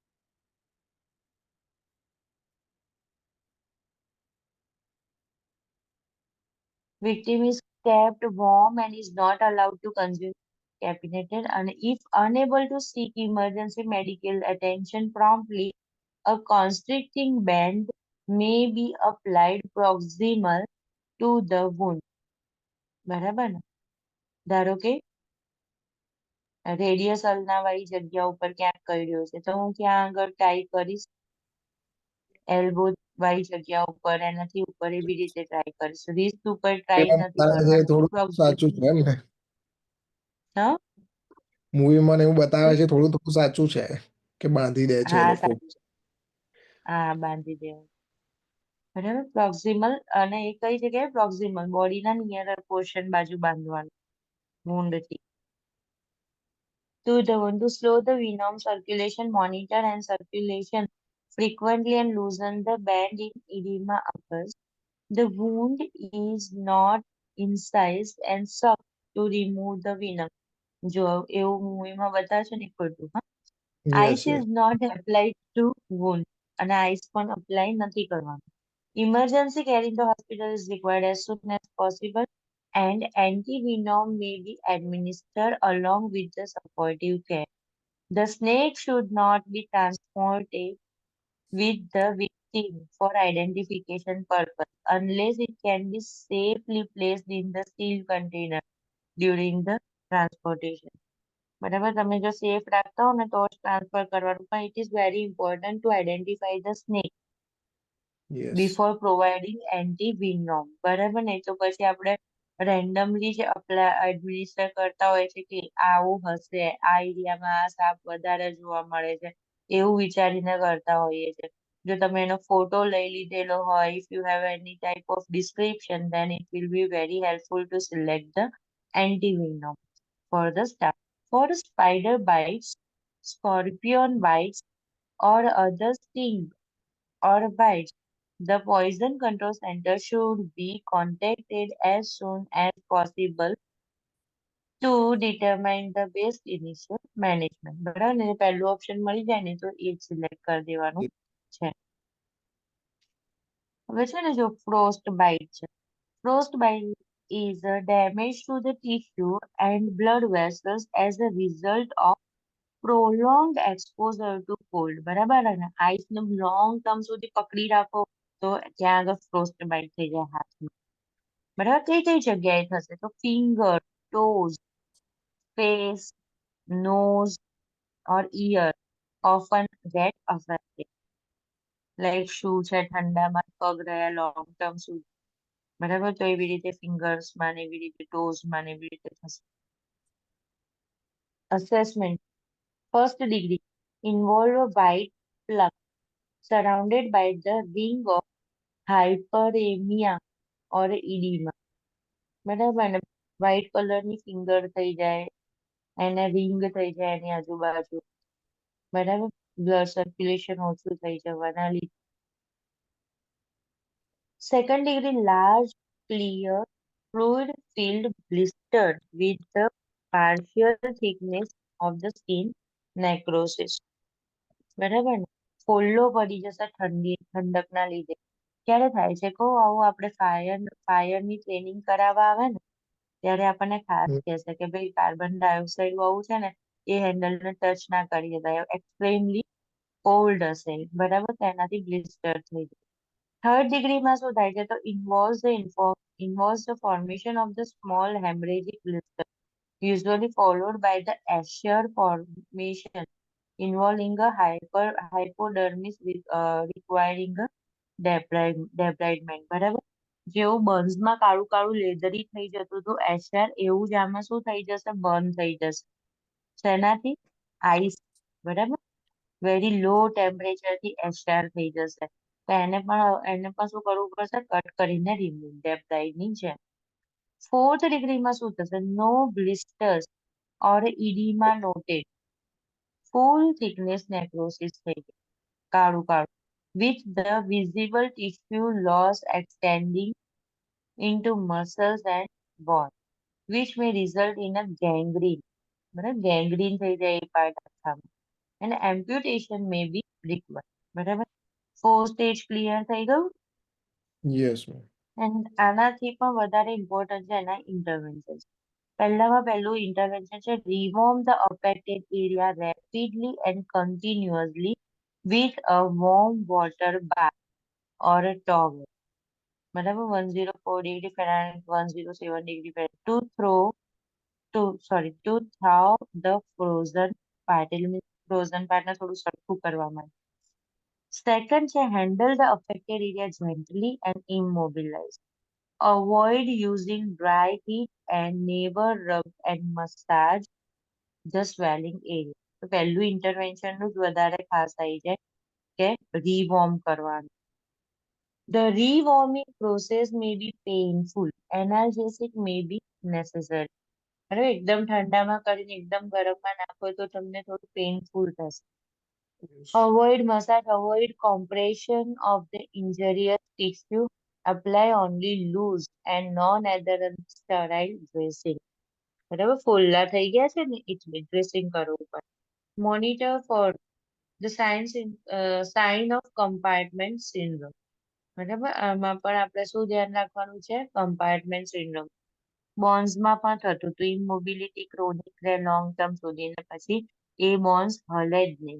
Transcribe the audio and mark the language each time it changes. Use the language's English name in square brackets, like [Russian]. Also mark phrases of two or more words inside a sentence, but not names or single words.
[English] Victim is kept warm and is not allowed to consume caffeinated, and if unable to seek emergency medical attention promptly, a constricting band may be applied proximal to the wound. [Gujarati] બરાબર ને? ધારો કે [English] radius ulna [Gujarati] વાળી જગ્યા ઉપર ક્યાંક કર્યો છે તો હું ક્યાં આગળ ટ્રાય કરીશ એલ્બો વાળી જગ્યા ઉપર એનાથી ઉપર એવી રીતે ટ્રાય કરીશ રિસ્ટ ઉપર ટ્રાય એમાં નથી બતાવે છે કરવાનું થોડું સાચું પ્રોક્સિમલ છે એમ ને હા મૂવીમાં ને એવું બતાવે શું? છે થોડું થોડું સાચું છે કે બાંધી દે છે એ હા લોકો સાચું છે. હા બાંધી દેવું બરાબર પ્રોક્સિમલ અને એ કઈ જગ્યાએ પ્રોક્સિમલ બોડીના [English] nearer portion [Gujarati] બાજુ બાંધવાનું wound થી [English] to the one to slow the venom circulation, monitor and circulation frequently and loosen the band in edema occurs. The wound is not incised and sucked to remove the venom. [Gujarati] જો એવું મૂવીમાં બતાવશે ને ખોટું હા યસ [English] ice is યસ not applied to wound [Gujarati] અને ice પણ apply નથી કરવાનું. [English] Emergency care in the hospital is required as soon as possible and anti-venom may be administered along with the supportive care. The snake should not be transported with the victim for identification purpose unless it can be safely placed in the sealed container during the transportation. [Gujarati] બરાબર તમે જો સેફ રાખતા હો ને તો જ ટ્રાન્સફર કરવાનું પણ [English] it is very important to identify the snake [Gujarati] યસ [English] before providing anti-venom [Gujarati] બરાબર ને તો પછી આપણે રેન્ડમલી જે એડમિનિસ્ટર કરતા હોય છે કે આવું હશે આ એરિયામાં આ સાપ વધારે જોવા મળે છે એવું વિચારીને કરતા હોઈએ છે જો તમે એનો ફોટો લઈ લીધેલો હોય [English] if you have any type of description then it will be very helpful to select the anti-venom for the staff. For spider bites, scorpion bites, or other sting or bites, the Poison Control Center should be contacted as soon as possible to determine the best initial management. [Gujarati] બરાબર ને પહેલું ઓપ્શન મળી જાય ને તો એ જ સિલેક્ટ કરી દેવાનું છે હવે છે ને જો [English] frost bite [Gujarati] છે [English] frost bite is a damage to the tissue and blood vessels as a result of prolonged exposure to cold [Gujarati] બરાબર ને આઈસ ને [English] long term [Gujarati] સુધી પકડી રાખો તો ત્યાં આગળ ફ્રોસ્ટ બાઇટ થઈ જાય હાથમાં બરાબર કઈ કઈ જગ્યાએ થશે તો [English] finger toes face nose or ear often get affected [Gujarati] લાઈક શું છે ઠંડામાં પગ રહ્યા [English] long term [Gujarati] સુધી બરાબર તો એવી રીતે ફિંગર્સમાં ને એવી રીતે ટોઝમાં ને એવી રીતે થશે [English] assessment first degree involve a bite plug surrounded by the ring of hyperemia or edema [Gujarati] બરાબર ને વ્હાઈટ કલરની ફિંગર થઈ જાય એને રિંગ થઈ જાય એની આજુબાજુ બરાબર [English] blood circulation [Gujarati] ઓછું થઈ જવાના લીધે [English] second degree large clear fluid filled blister with the partial thickness of the skin necrosis [Gujarati] બરાબર ને ફોલ્લો પડી જશે ઠંડકના લીધે ક્યારે થાય છે કહો આવું આપણે ફાયરની ટ્રેનિંગ કરાવવા આવે ને ત્યારે આપણને ખાસ કહેશે કે ભાઈ [English] carbon dioxide [Gujarati] વાળું છે ને એ હેન્ડલને ટચ ના કરી દેતા [English] extremely cold [Gujarati] હશે બરાબર તો એનાથી બ્લિસ્ટર થઈ જાય થર્ડ ડિગ્રીમાં શું થાય છે તો [English] involves the formation of the small hemorrhagic blister usually followed by the Escher formation involving a hypodermis requiring a debridement [Gujarati] બરાબર જેવું બર્ન્સમાં કાળું કાળું લેધરી થઈ જતું હતું એશર એવું જ આમાં શું થઈ જશે બર્ન થઈ જશે શેનાથી આઈસ બરાબર [English] very low temperature [Gujarati] થી એશર થઈ જશે તો એને પણ શું કરવું પડશે કટ કરીને રિમૂવ ડેપ્રાઇડની જેમ ફોર્થ ડિગ્રીમાં શું થશે [English] no blisters or edema noted full thickness necrosis [Gujarati] થઈ ગઈ કાળું કાળું [English] with the visible tissue loss extending into muscles and bones, which may result in a gangrene. [Gujarati] બરાબર, ગેંગ્રીન થઈ જાય એ પાર્ટ આખામાં, અને એમ્પ્યુટેશન [English] may be required. [Gujarati] બરાબર, 4 સ્ટેજ ક્લિયર થઈ ગયું. [English] Yes, ma'am. [Gujarati] એન્ડ આનાથી પણ વધારે ઇમ્પોર્ટન્ટ છે એના ઇન્ટરવેન્શન. [English] પહેલું ઇન્ટરવેન્શન છે remove the affected area rapidly and continuously with a warm water bath or a towel. બરાબર, 104 degree Fahrenheit, 107 degree Fahrenheit to thaw the frozen part. એટલે means frozen part [Gujarati] ને થોડું સરખું કરવા માટે. [English] સેકન્ડ છે handle the affected area gently and immobilize. Avoid using dry heat and never rub and massage the swelling area. [Gujarati] તો પહેલું ઇન્ટરવેન્શન નું જ વધારે ખાસ આવી જાય કે રીવોર્મ કરવાનું. [English] The rewarming process may be painful. Analgesic may be necessary. [Gujarati] બરાબર, એકદમ ઠંડામાં કરીને એકદમ ગરમમાં નાખો તો તમને થોડું પેઇનફુલ થશે. [English] Yes. Avoid massage, avoid compression of the injurious tissue. Apply only loose and non-adherent sterile dressing. [Gujarati] બરાબર, ફોલ્લા થઈ ગયા છે ને એટલે ડ્રેસિંગ કરવું પડે. [English] Monitor for the sign of compartment syndrome. [Gujarati] બરાબર, આમાં પણ આપણે શું ધ્યાન રાખવાનું છે? [English] compartment syndrome. [Gujarati] બોન્સમાં પણ થતું હતું [English] immobility chronic [Gujarati] રે [English] long term [Gujarati] સુધીને પછી એ બોન્સ હલે જ નહીં.